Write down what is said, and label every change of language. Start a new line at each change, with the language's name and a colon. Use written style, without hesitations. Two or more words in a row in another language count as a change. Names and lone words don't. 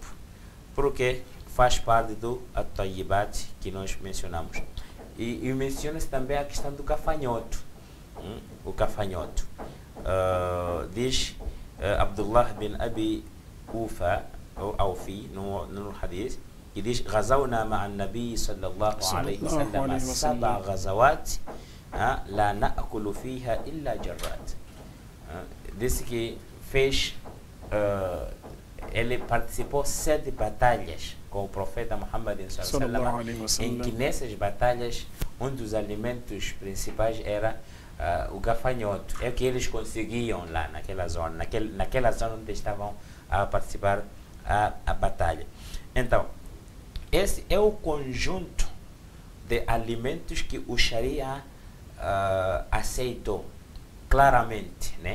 Portuguese: Porque faz parte do at-tayyibat que nós mencionamos. E menciona-se também a questão do gafanhoto. O gafanhoto. Diz Abdullah bin Abi Awfi no hadith, que diz:
Arabic: غزونا مع النبي صلى الله عليه وسلم 7 غزوات لا نأكل فيها إلا جرات.
Portuguese: Disse que fez, ele participou 7 batalhas com o profeta Muhammad
Arabic: صلى الله عليه وسلم,
Portuguese: em que nessas batalhas um dos alimentos principais era o gafanhoto. É o que eles conseguiam lá naquela zona, naquela zona onde estavam a participar a batalha. Então, esse é o conjunto de alimentos que o Sharia aceitou claramente, né?